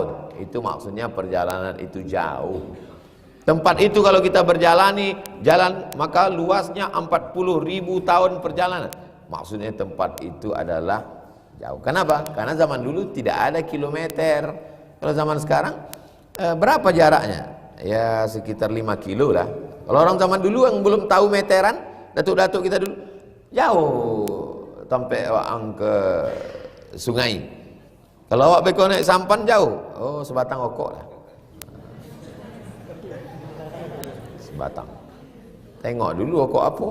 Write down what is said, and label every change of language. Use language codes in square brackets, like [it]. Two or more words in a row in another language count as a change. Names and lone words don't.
[id] Itu maksudnya perjalanan itu jauh. Tempat itu kalau kita berjalani jalan, maka luasnya 40.000 tahun perjalanan. Maksudnya tempat itu adalah jauh. Kenapa? Karena zaman dulu tidak ada kilometer. Kalau zaman sekarang berapa jaraknya? Ya sekitar 5 kilo lah. Kalau orang zaman dulu yang belum tahu meteran, datuk-datuk kita dulu jauh sampai awak ke sungai. [min] Kalau awak beko naik sampan jauh, oh sebatang okok lah. Batang. Tengok dulu okok apa.